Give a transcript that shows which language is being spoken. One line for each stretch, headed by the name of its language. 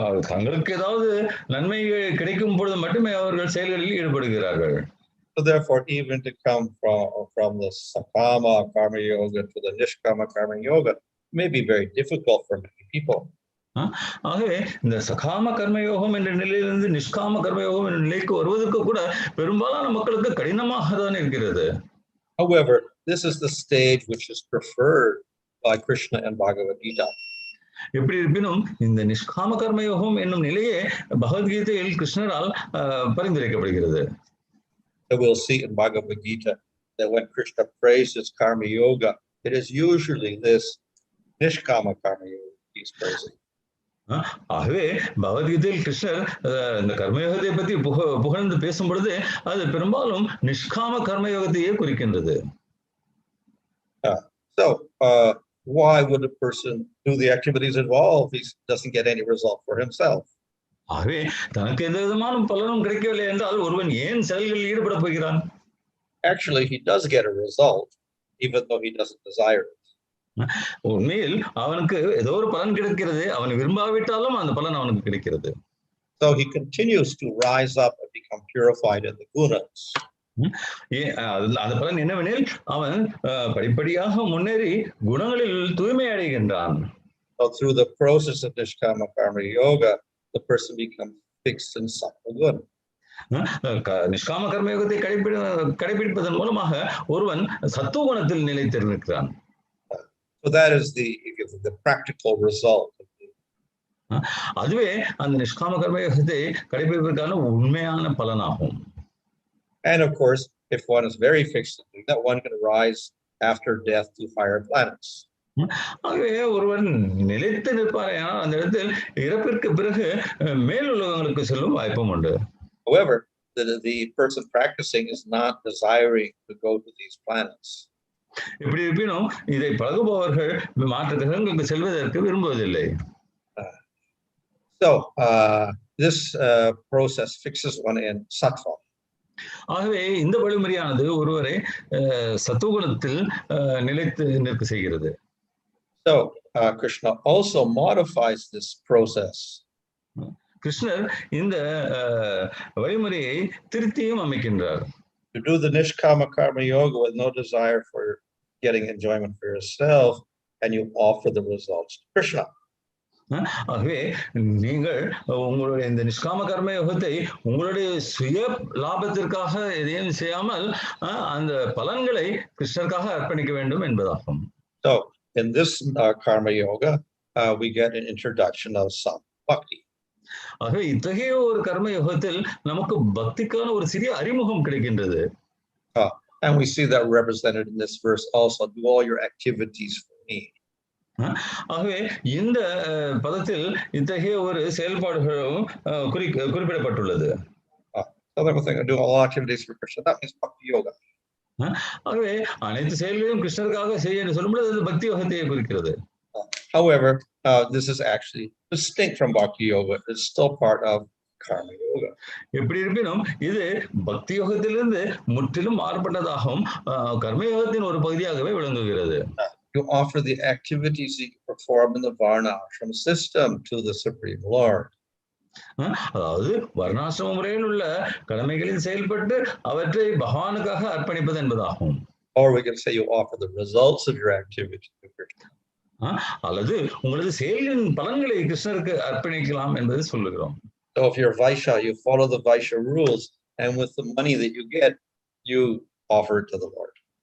Tamil: தங்களுக்கு ஏதாவது நன்மை கிடைக்கும் பொழுது மட்டுமே அவர்கள் செயல்களில் ஈடுபடுகிறார்கள்.
English: So therefore, even to come from the sakama karma yoga to the niskama karma yoga may be very difficult for many people.
Tamil: ஆகவே இந்த சகாம கர்மயோகம் என்ற நிலையிலிருந்து நிஷ்காம கர்மயோகம் என்ற நிலைக்கு வருவதற்கு கூட பெரும்பாலான மக்களுக்கு கடினமாக தான் இருக்கிறது.
English: However, this is the stage which is preferred by Krishna and Bhagavad-gītā.
Tamil: எப்படி இருப்பினும் இந்த நிஷ்காம கர்மயோகம் என்னும் நிலையே பகவத்கீதையில் கிருஷ்ணரால் பரிந்துரைக்கப்படுகிறது.
English: So we'll see in Bhagavad-gītā that when Krishna praises karma yoga, it is usually this niskama karma yoga he's praising.
Tamil: ஆகவே பகவத்கீதையில் கிருஷ்ணர் இந்த கர்மயோகத்தை பற்றி புகழ்ந்து பேசும் பொழுது அது பெரும்பாலும் நிஷ்காம கர்மயோகத்தையே குறிக்கின்றது.
English: So why would a person do the activities involved if he doesn't get any result for himself?
Tamil: ஆகவே தனக்கு எந்த விதமான பலனும் கிடைக்கவில்லை என்றால் ஒருவன் ஏன் செயல்களில் ஈடுபட போகிறான்?
English: Actually, he does get a result even though he doesn't desire it.
Tamil: உண்மையில் அவனுக்கு ஏதோ ஒரு பலன் கிடைக்கிறது, அவன் விரும்பாவிட்டாலும் அந்த பலன் அவனுக்கு கிடைக்கிறது.
English: So he continues to rise up and become purified in the gunas.
Tamil: அந்த பலன் என்னவெனில் அவன் படிப்படியாக முன்னேறி குணங்களில் தூய்மை அடைகின்றான்.
English: So through the process of niskama karma yoga, the person becomes fixed in sattva guna.
Tamil: நிஷ்காம கர்மயோகத்தை கடைபிடிப்பதன் மூலமாக ஒருவன் சத்துவ குணத்தில் நிலைத்திருக்கிறான்.
English: So that is the practical result.
Tamil: அதுவே அந்த நிஷ்காம கர்மயோகத்தை கடைபிடிப்பதற்கான உண்மையான பலனாகும்.
English: And of course, if one is very fixed in doing that, one can rise after death to higher planets.
Tamil: ஆகவே ஒருவன் நிலைத்து நிற்பாரையானால் அந்த இடத்தில் இறப்பிற்கு பிறகு மேலுலகங்களுக்கு செல்லும் வாய்ப்பும் உண்டு.
English: However, the person practicing is not desiring to go to these planets.
Tamil: எப்படி இருப்பினும் இதை பழகுபவர்கள் மாற்று கிரகங்களுக்கு செல்வதற்கு விரும்புவதில்லை.
English: So this process fixes one in sattva.
Tamil: ஆகவே இந்த வழிமுறையானது ஒருவரை சத்துவகுணத்தில் நிலைத்து நிற்க செய்கிறது.
English: So Krishna also modifies this process.
Tamil: கிருஷ்ணர் இந்த வழிமுறையை திருத்தியும் அமைக்கின்றார்.
English: To do the niskama karma yoga with no desire for getting enjoyment for yourself, and you offer the results to Krishna.
Tamil: ஆகவே நீங்கள் உங்களுடைய இந்த நிஷ்காம கர்ம யோகத்தை உங்களுடைய சுய லாபத்திற்காக எதையும் செய்யாமல் அந்த பலன்களை கிருஷ்ணருக்காக அர்ப்பணிக்க வேண்டும் என்பதாகும்.
English: So in this karma yoga, we get an introduction of some bhakti.
Tamil: ஆகவே இத்தகைய ஒரு கர்ம யோகத்தில் நமக்கு பக்திக்கான ஒரு சிறிய அறிமுகம் கிடைக்கின்றது.
English: And we see that represented in this verse also. Do all your activities for me.
Tamil: ஆகவே இந்த பதத்தில் இத்தகைய ஒரு செயல்பாடுகளும் குறிப்பிடப்பட்டுள்ளது.
English: So everything I do all activities for Krishna, that means bhakti yoga.
Tamil: ஆகவே அனைத்து செயல்களையும் கிருஷ்ணருக்காக செய்ய என்று சொல்லும்போது அது பக்தி யோகத்தையே குறிக்கிறது.
English: However, this is actually distinct from bhakti yoga. It's still part of karma yoga.
Tamil: எப்படி இருப்பினும் இது பக்தி யோகத்திலிருந்து முற்றிலும் மாறுபட்டதாகவும் கர்ம யோகத்தின் ஒரு பகுதியாகவே விளங்குகிறது.
English: You offer the activities that you perform in the varnashram system to the Supreme Lord.
Tamil: அதாவது வர்ணாசிரம முறையில் உள்ள கடமைகளில் செயல்பட்டு அவற்றை பகவானுக்காக அர்ப்பணிப்பது என்பதாகும்.
English: Or we can say you offer the results of your activity to Krishna.
Tamil: அல்லது உங்களது செயலின் பலன்களை கிருஷ்ணருக்கு அர்ப்பணிக்கலாம் என்பதை சொல்லுகிறோம்.
English: So if you're Vaishya, you follow the Vaishya rules, and with the money that you get, you offer it to the Lord.